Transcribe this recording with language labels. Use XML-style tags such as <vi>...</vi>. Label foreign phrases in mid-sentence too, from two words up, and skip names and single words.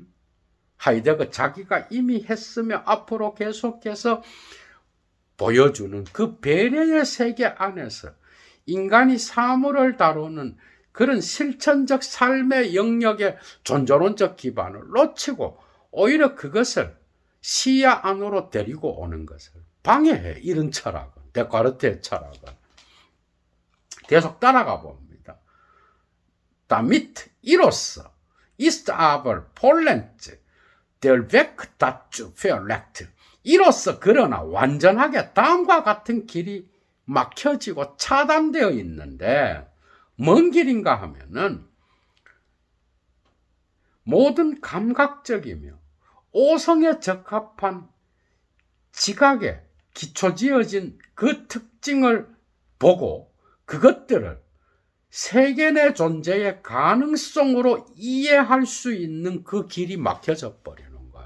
<ko>하이데거 자기가 이미 했으며 앞으로 계속해서 보여주는 그 배려의 세계 안에서 인간이 사물을 다루는 그런 실천적 삶의 영역의 존재론적 기반을 놓치고 오히려 그것을 시야 안으로 데리고 오는 것을 방해해, 이런 철학은, 데카르트의 철학은. 계속 따라가 봅니다.</ko> <de>Damit 이로써 ist aber Polens der Weg dazu verlegt.</de> <ko>이로써 그러나 완전하게 다음과 같은 길이 막혀지고 차단되어 있는데 뭔 길인가 하면은 모든 감각적이며 오성에 적합한 지각에 기초지어진 그 특징을 보고 그것들을 세계 존재의 가능성으로 이해할 수 있는 그 길이 막혀져 버리는 거예요.</ko>